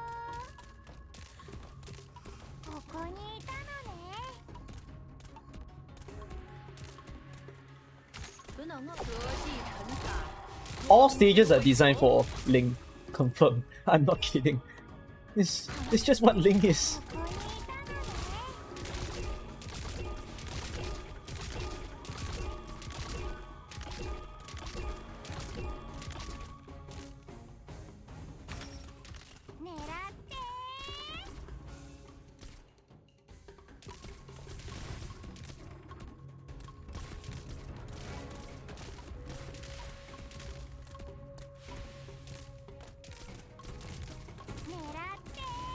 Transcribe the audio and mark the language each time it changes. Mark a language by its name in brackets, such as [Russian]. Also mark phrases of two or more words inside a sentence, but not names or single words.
[Japanese] ここにいたのね。 [Chinese] 不能啊，折戟沉洒。 [English] All stages are designed for Ling. Confirm. I'm not kidding. It's just what Ling is. [Japanese] ここにいたのね。狙って狙って